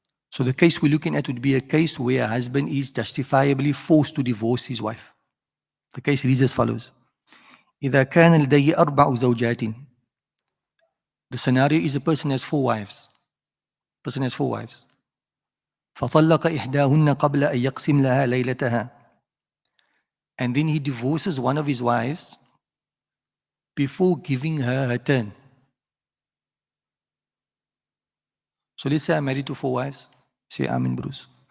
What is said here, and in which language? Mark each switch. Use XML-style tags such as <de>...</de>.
<en>So the case we're looking at would be a case where a husband is justifiably forced to divorce his wife. The case reads as follows.</en> <ar>إذا كان لديه 4 زوجات.</ar> <en>The scenario is a person has 4 wives. Person has 4 wives.</en> <ar>فطلق إحداهن قبل أن يقسم لها ليلتها.</ar> <en>And then he divorces one of his wives before giving her her turn. So let's say I'm married to 4 wives. Say Amen, Bruce.</en>